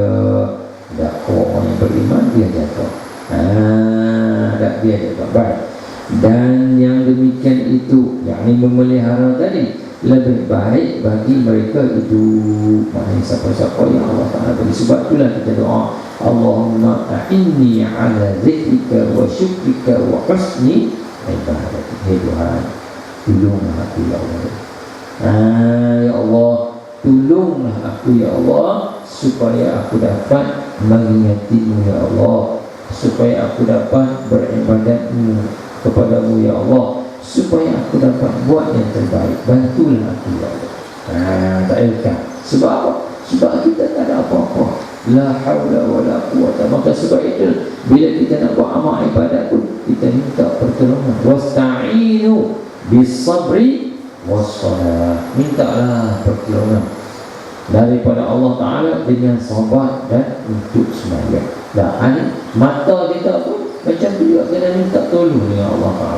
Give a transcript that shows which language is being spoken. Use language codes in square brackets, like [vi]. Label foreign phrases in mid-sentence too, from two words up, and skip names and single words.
[ms] Orang yang beriman dia jaga. Dia jaga. Baik. Dan yang demikian itu, yakni memelihara tadi, lebih baik bagi mereka itu. Maknanya siapa-siapa yang Allah Ta'ala bagi. Sebab itulah kita doa, [ar] اللهم أعني على ذكرك و شكرك و حسن عبادتك. [ms] Ya Tuhan, tolonglah aku ya Allah. Ya Allah, tolonglah aku ya Allah, supaya aku dapat mengingatimu ya Allah, supaya aku dapat beribadatmu kepadamu ya Allah, supaya aku dapat buat yang terbaik. Bantulah aku ya Allah. Tak elakkan. Sebab apa? Sebab kita tak ada apa-apa. [ar] لا حول و لا قوة. [ms] Maka sebab itu bila kita nak buat amal ibadat pun kita minta pertolongan. [ar] واستعينوا بالصبر والصلاة. [ms] Mintalah pertolongan daripada Allah Ta'ala dengan sabar dan untuk sembahyang. Dan mata kita pun macam tu juga, kena minta tolong dengan Allah Ta'ala.